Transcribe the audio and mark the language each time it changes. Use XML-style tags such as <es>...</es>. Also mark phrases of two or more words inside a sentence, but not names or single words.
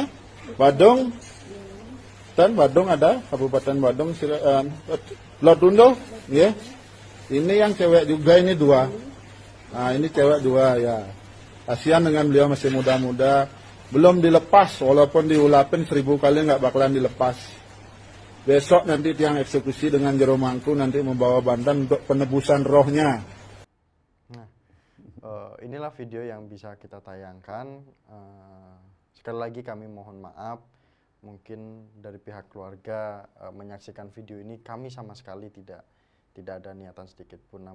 <id>Badung. Dan Badung ada, Kabupaten Badung, Lotundo, ya. Ini yang cewek juga, ini dua. Nah, ini cewek dua, ya. Kasihan dengan beliau masih muda-muda. Belum dilepas, walaupun diulapin 1000 kali nggak bakalan dilepas. Besok nanti tiang eksekusi dengan jero mangku nanti membawa bandan untuk penebusan rohnya. Nah, inilah video yang bisa kita tayangkan. Sekali lagi kami mohon maaf, mungkin dari pihak keluarga menyaksikan video ini kami sama sekali tidak ada niatan sedikit pun.</id>